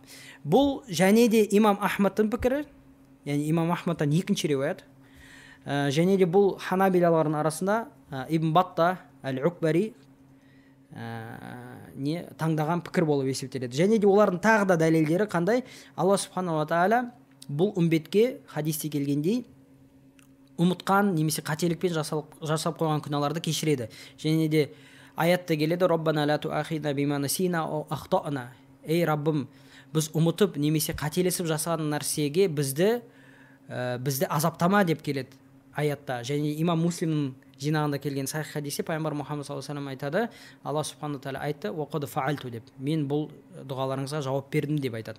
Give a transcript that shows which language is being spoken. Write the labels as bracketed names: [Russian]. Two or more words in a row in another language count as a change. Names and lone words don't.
[Kazakh] Бұл және де имам Ахмадтың пікірі, яғни имам Ахмадтан екінші риуаят, және де бұл ханабилалардың арасында Ибн Батта әл-Укбари таңдаған пікір болып есептеледі. Және де олардың тағы да дәлелдері қандай? Алла [Arabic] سبحانه تعالى [Kazakh] бұл үмбетке хадисте келгендей ұмытқан немесе қателікпен жасап қойған күнәларды кешіреді. Және де аятта келеді: [Arabic] ربنا لا تؤاخذنا بما نسينا أو أخطأنا. [Kazakh] Ей Раббым, біз ұмытып немесе қателесіп жасаған нәрсеге бізді азаптама деп келеді аятта, және имам Муслимнің жинағында келген сахих хадисте пайғамбар Мұхаммад [Arabic] صلى الله عليه وسلم [Kazakh] айтады, Алла [Arabic] سبحانه تعالى [Kazakh] айтты, [Arabic] وقد فعلت [Kazakh] деп, мен бұл дұғаларыңызға жауап бердім деп айтады.